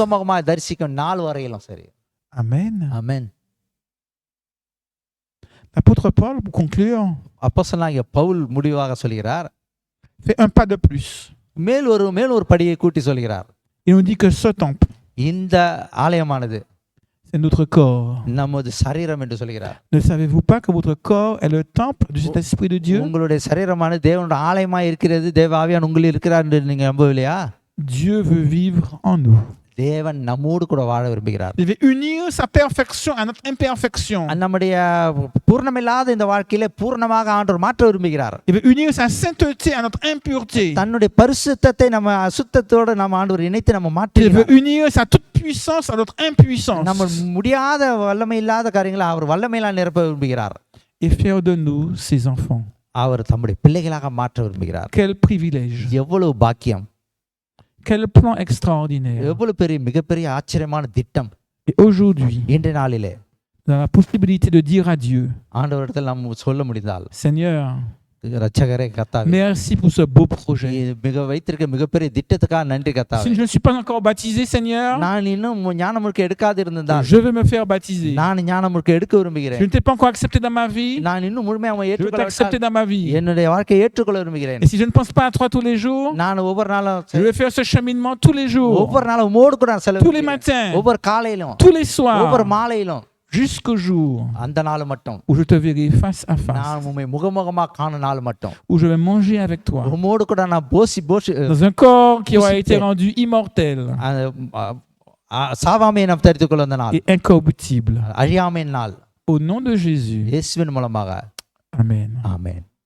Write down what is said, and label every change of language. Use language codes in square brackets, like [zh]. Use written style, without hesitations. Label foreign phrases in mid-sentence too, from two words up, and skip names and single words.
[ta] முகமுகமாக தரிசிக்கும் நாள் வரையிலும் சரி. [fr] Amen. [ta] ஆமென். [fr] L'apôtre Paul, pour conclure, [ta] அப்போஸ்தலனாகிய பவுல் முடிவாக சொல்கிறார், [fr] fait un pas de plus. [ta] மேல் ஒரு படியை கூட்டி சொல்கிறார். [fr] Il nous dit que ce temple, [ta] இந்த ஆலயமானது [fr] c'est notre corps. [ta] நமது சரீரம் என்று சொல்கிறார். [fr] Ne savez-vous pas que votre corps est le temple du Saint-Esprit de Dieu? [ta] உங்களுடைய சரீரமானது தேவனுடைய ஆலயமாய் இருக்கிறது, தேவ ஆவியானவர் உங்களில் இருக்கிறார் என்று நீங்க நம்பவில்லையா? [fr] Dieu veut vivre en nous. [ta] தேவன் நம்மோடு கூட வாழ விரும்புகிறார். [fr] Il veut unir sa perfection à notre imperfection. [ta] நம்முடைய பூர்ணமில்லாத இந்த வாழ்க்கையில பூர்ணமாக ஆண்டவர் மாற்ற விரும்புகிறார். [fr] Il veut unir sa sainteté à notre impureté. [ta] தன்னுடைய பரிசுத்தத்தை நம்ம அசுத்தத்தோடு நம்ம ஆண்டவர் இணைத்து நம்ம [fr] Il veut [ta] மாற்றுகிறார். [fr] unir sa toute puissance à notre impuissance. [ta] நம்ம முடியாத வல்லமை இல்லாத காரியங்களை அவர் வல்லமையினால் நிரப்ப விரும்புகிறார். [fr] Et faire de nous ses enfants. [ta] அவர் தம்முடைய பிள்ளைகளாக மாற்ற விரும்புகிறார். [fr] Quel privilège. [ta] எவ்வளவு பாக்கியம், [fr] Quel plan extraordinaire. [ta] எவ்வளவு பெரிய மிகப்பெரிய ஆச்சரியமான திட்டம். [fr] Et aujourd'hui, [ta] இன்றைய நாளிலே [fr] nous avons la possibilité de dire à Dieu, [ta] ஆண்டவரிடத்தில் நாம் சொல்ல முடிந்தால், [fr] Seigneur, [ta] இரட்சகரே கர்த்தாவே, [fr] merci pour ce beau projet. [ta] வைத்திருக்க மிகப்பெரிய திட்டத்துக்காக நன்றி [fr] Si [ta] கர்த்தாவே. [fr] je ne suis pas encore baptisé, Seigneur, [ta] நான் இன்னும் ஞானமுழுக்கு எடுக்காது இருந்தால் [fr] je veux me faire baptiser. [ta] நான் ஞானமுழுக்கு எடுக்க [fr] Je [ta] விரும்புகிறேன். [fr] ne t'ai pas encore accepté dans ma vie, [ta] நான் இன்னும் முழுமையாக [fr] je veux t'accepter [ta] ஏற்றுக்கொள்ள [fr] dans ma vie. [ta] என்னுடைய வாழ்க்கையை ஏற்றுக்கொள்ள விரும்புகிறேன். [fr] Et si je ne pense pas à toi tous les jours, [ta] நான் ஒவ்வொரு நாளும் [fr] je vais faire ce cheminement tous les jours, [ta] ஒவ்வொரு நாளும் உம்மோடு கூட நான் [fr] tous les [ta] செலவு [fr] matins, [ta] ஒவ்வொரு காலையிலும் [fr] tous les [ta] ஒவ்வொரு [fr] soirs, [ta] மாலையிலும் [fr] jusqu'au jour [ta] அந்த நாள் மட்டும் [fr] où je te verrai face à face, [ta] நான் உண்மை முகமுகமாக காணும் நாள் மட்டும் [fr] où je vais manger avec toi, [ta] உம்மோடு கூட நான் போசி [fr] dans un corps qui aura été rendu immortel [ta] சாவாமையை நாம் தரித்துக் கொள்ள வந்த நாள், [fr] et incorruptible. [ta] அழியாமையின் நாள். [fr] Au nom de Jésus. [ta] இயேசுவின் மூலமாக [fr] Amen. [ta] ஆமென்.